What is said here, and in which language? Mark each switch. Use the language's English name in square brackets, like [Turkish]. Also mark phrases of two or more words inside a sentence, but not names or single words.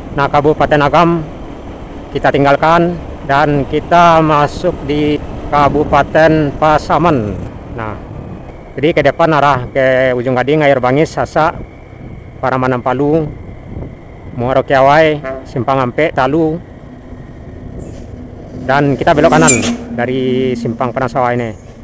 [Indonesian] Nah, Kabupaten Agam kita tinggalkan dan kita masuk di Kabupaten Pasaman. Nah, jadi ke depan arah ke Ujung Gading, Air Bangis, Sasak, Paramanan Palu, Muaro Kiawai, Simpang Ampe, Talu, dan kita belok kanan dari Simpang Padang Sawah ini.